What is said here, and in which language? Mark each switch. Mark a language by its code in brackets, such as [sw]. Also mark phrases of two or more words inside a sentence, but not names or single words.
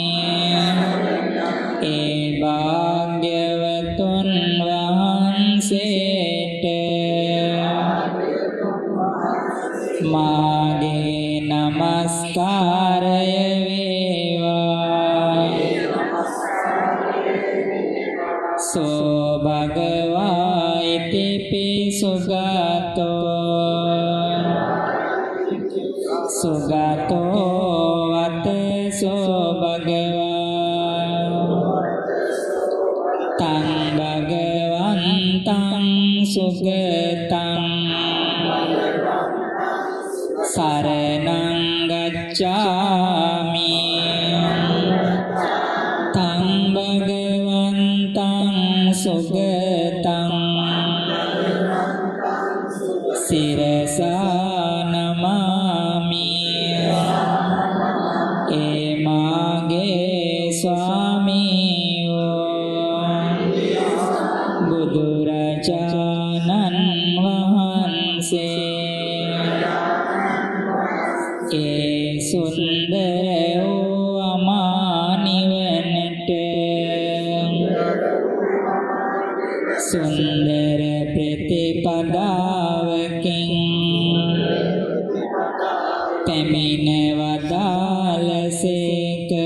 [si] ඒ භාග්‍යවතුන් වහන්සේට මාගේ නමස්කාරය වේවා. [pi] සෝ භගවා ඉතිපි සුගතෝ වතසෝ භගවා තං භගවන්තං සුගතං සරණං ගච්ඡාමි. තං භගවන්තං සුගතං සිරසා නමාමි. [si] ඒ මාගේ ස්වාමියෝ බුදුරජාණන් වහන්සේ ඒ සුන්දර වූ අමා නිවනට සුන්දර ප්‍රතිපදාවකින් පැමිණ වදාළසේක.